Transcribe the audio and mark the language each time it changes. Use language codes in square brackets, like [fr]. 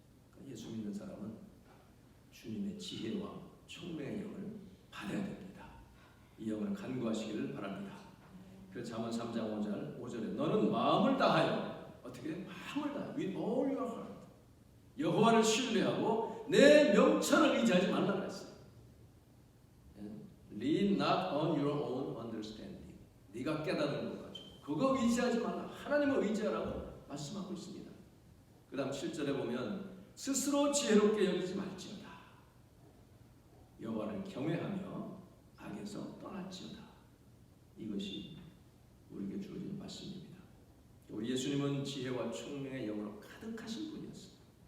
[ko] 그러니까 예수 믿는 사람은 주님의 지혜와 총명의 영을 받아야 됩니다. 이 영을 간구하시기를 바랍니다. 그래서 잠언 3장 5절에 너는 마음을 다하여, 어떻게? 마음을 다하여 [en] with all your heart [ko] 여호와를 신뢰하고 내 명철을 의지하지 말라 그랬어요. [en] Lean not on your own understanding. [ko] 네가 깨닫는 것 가지고 그거 의지하지 말라. 하나님을 의지하라고 말씀하고 있습니다. 그 다음 7절에 보면 스스로 지혜롭게 여기지 말지어다. 여호와를 경외하며 악에서 떠날지어다. 이것이 우리에게 주어진 말씀입니다. 우리 예수님은 지혜와 총명의 영으로 가득하신 분이었습니다.